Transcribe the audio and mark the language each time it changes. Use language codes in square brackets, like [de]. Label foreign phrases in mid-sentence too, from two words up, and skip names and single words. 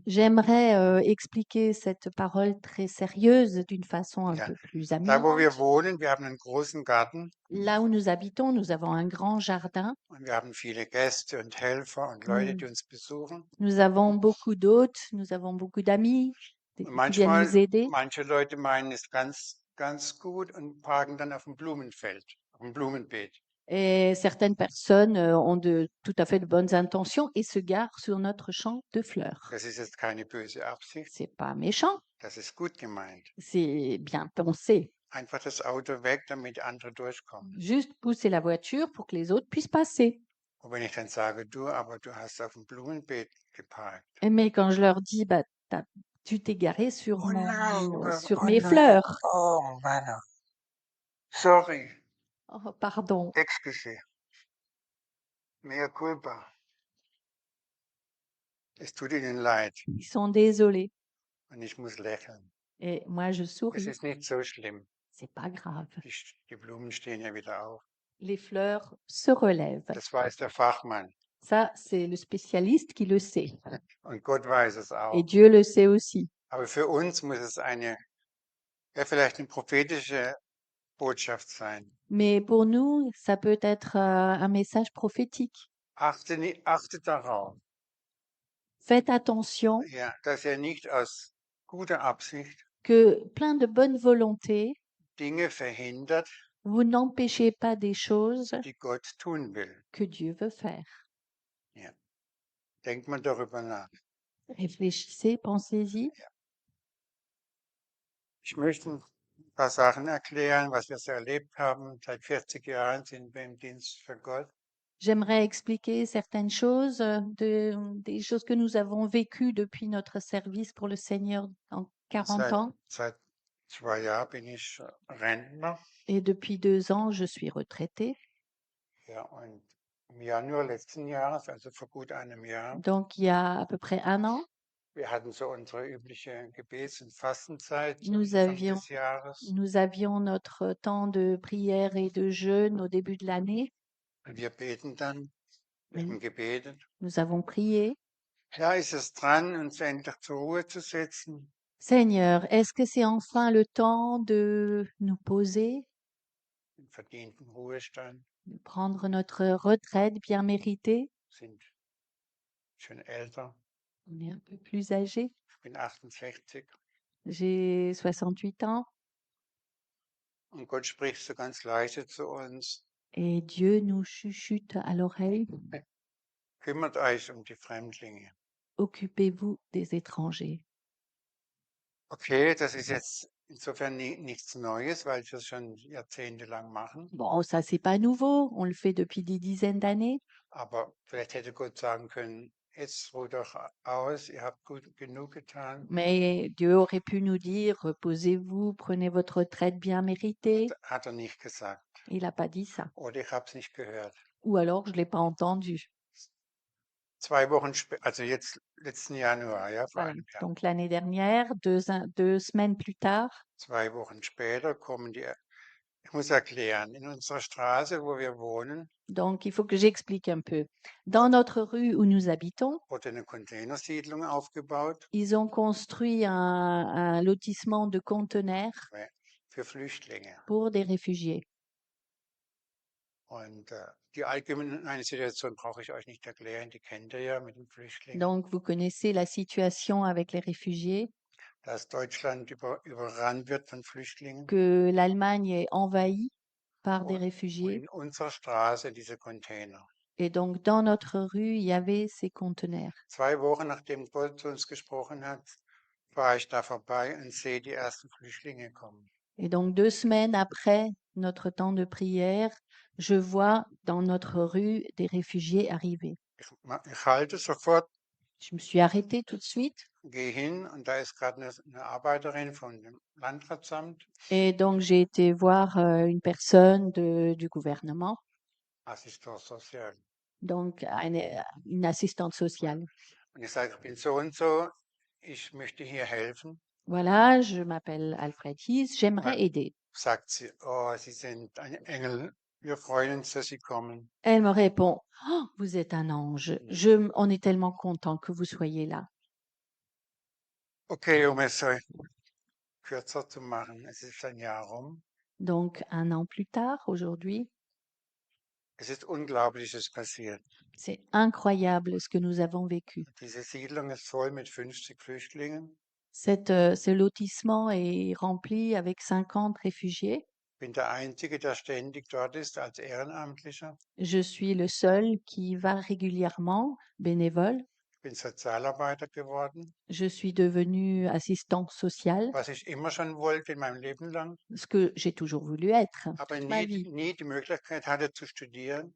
[fr] J'aimerais expliquer cette parole très sérieuse d'une façon un [de] Ja. [fr] peu plus [de] Da, wo wir [fr] amusante. [de] wohnen, wir haben einen großen Garten [fr] Là où nous habitons, nous avons un grand jardin. [de] und wir haben viele Gäste und Helfer und Leute, die uns besuchen. [fr] Nous avons beaucoup d'hôtes, nous avons beaucoup d'amis [de] Und [fr] qui viennent nous aider. [de] manche Leute meinen es ganz gut und parken dann auf dem Blumenfeld, auf dem Blumenbeet. [fr] Et certaines personnes ont tout à fait de bonnes intentions et se garent sur notre champ de fleurs. [de] Das ist jetzt keine böse Absicht, [fr] C'est pas méchant, [de] das ist gut gemeint. [fr] c'est bien pensé. [de] Einfach das Auto weg, damit andere durchkommen. [fr] Juste pousser la voiture pour que les autres puissent passer. [de] Und wenn ich dann sage, aber du hast auf dem Blumenbeet geparkt. [fr] Mais quand je leur dis, bah, tu t'es garé sur, [de] Oh nein, [fr] sur [de] oh [fr] mes [de] nein, [fr] fleurs. [de] oh Mann, sorry, [fr] Oh, pardon. [de] excuse, [la] mea culpa. [de] Es tut ihnen leid [fr] Ils sont désolés. [de] und ich muss lächeln. [fr] Et moi, je [de] Es [fr] souris. [de] ist nicht so schlimm. [fr] C'est pas grave. [de] Die Blumen stehen ja wieder auf. [fr] Les fleurs se relèvent. [de] Das weiß der Fachmann [fr] Ça, c'est le spécialiste qui le sait. [de] und Gott weiß es [fr] Et [de] auch. [fr] Dieu le sait aussi. [de] Aber für uns muss es vielleicht eine prophetische Botschaft sein. [fr] Mais pour nous, ça peut être un message prophétique. [de] Achte darauf, [fr] Faites attention [de] ja, dass ihr nicht aus guter Absicht [fr] que plein de bonne volonté, [de] Dinge verhindert, [fr] vous n'empêchez pas des choses [de] die Gott tun will. [fr] que Dieu veut faire. [de] Denkt mal darüber nach. [fr] Réfléchissez, pensez-y. [de] Ich möchte ein paar Sachen erklären, was wir so erlebt haben. Seit 40 Jahren sind wir im Dienst für Gott. [fr] J'aimerais expliquer certaines choses, des choses que nous avons vécues depuis notre service pour le Seigneur en 40 ans. [de] Seit 2 Jahren bin ich Rentner. [fr] Et depuis 2 ans, je suis retraitée. [de] Ja, und im Januar letzten Jahres, also vor gut einem Jahr, [fr] Donc, il y a à peu près 1 an, [de] wir hatten so unsere übliche Gebets- und Fastenzeit [fr] Nous [de] Anfang [fr] avions- [de] des Jahres. [fr] nous avions notre temps de prière et de jeûne au début de l'année. [de] Und wir beten dann, wir haben gebetet. [fr] Nous avons prié. [de] Ja, ist es dran, uns endlich zur Ruhe zu setzen? [fr] Seigneur, est-ce que c'est enfin le temps de nous poser, [de] Den verdienten Ruhestand [fr] de prendre notre retraite bien méritée? [de] sind schon älter. [fr] On est un peu plus âgé. [de] Ich bin 68 [fr] J'ai 68 ans [de] und Gott spricht so ganz leise zu uns. [fr] et Dieu nous chuchote à l'oreille, [de] Kümmert euch um die Fremdlinge. [fr] occupez-vous des étrangers. [de] Okay, das ist jetzt insofern nichts Neues, weil wir es schon jahrzehntelang machen. [fr] Bon, ça, c'est pas nouveau, on le fait depuis des dizaines d'années, [de] Aber vielleicht hätte Gott sagen können, jetzt ruht doch aus, ihr habt gut genug getan. [fr] mais Dieu aurait pu nous dire, reposez-vous, prenez votre retraite bien méritée. [de] Hat er nicht gesagt. [fr] Il n'a pas dit ça. [de] Oder ich habe es nicht gehört. [fr] Ou alors, je l'ai pas entendu. [de] 2 Wochen später, also jetzt letzten Januar, ja, vor [fr] Voilà. [de] einem Jahr. [fr] Donc, l'année dernière, 2 semaines plus tard, [de] 2 Wochen später kommen die, ich muss erklären, in unserer Straße, wo wir wohnen, [fr] donc il faut que j'explique un peu. Dans notre rue où nous habitons, [de] wurde eine Containersiedlung aufgebaut [fr] ils ont construit un lotissement de conteneurs [de] für Flüchtlinge. [fr] pour des réfugiés. [de] Und die allgemeine Situation brauche ich euch nicht erklären, die kennt ihr ja mit den Flüchtlingen. [fr] Donc, vous connaissez la situation avec les réfugiés, [de] Dass Deutschland überrannt wird von Flüchtlingen. [fr] que l'Allemagne est envahie par des [de] Und [fr] réfugiés. [de] in unserer Straße diese Container. [fr] Et donc, dans notre rue, il y avait ces conteneurs. [de] 2 Wochen nachdem Gott zu uns gesprochen hat, fahre ich da vorbei und sehe die ersten Flüchtlinge kommen. [fr] Et donc, 2 semaines après notre temps de prière, je vois dans notre rue des réfugiés arriver. [de] Ich halte sofort, [fr] Je me suis arrêtée tout de suite. [de] gehe hin und da ist gerade eine Arbeiterin von dem Landratsamt, Et donc, j'ai été voir une personne du gouvernement, [fr] Assistent Social. donc une assistante sociale. [de] Und ich sage, ich bin so und so, ich möchte hier helfen. [fr] Voilà, je m'appelle Alfred Hies, j'aimerais Ouais. aider. [de] Sagt sie, oh, Sie sind ein Engel, wir freuen uns, dass Sie kommen. [fr] Elle me répond, oh, vous êtes un ange. On est tellement content que vous soyez là. [de] Okay, um es kürzer zu machen, es ist ein Jahr rum. [fr] Donc, 1 an plus tard, aujourd'hui, [de] Es ist Unglaubliches passiert. [fr] c'est incroyable ce que nous avons vécu. [de] Diese Siedlung ist voll mit 50 Flüchtlingen. [fr] Ce lotissement est rempli avec 50 réfugiés. [de] Ich bin der Einzige, der ständig dort ist als Ehrenamtlicher. [fr] Je suis le seul qui va régulièrement, bénévole. [de] Ich bin Sozialarbeiter geworden, [fr] Je suis devenu assistant social, [de] was ich immer schon wollte in meinem Leben lang, [fr] ce que j'ai toujours voulu être [de] aber [fr] toute ma vie. [de] nie die Möglichkeit hatte zu studieren.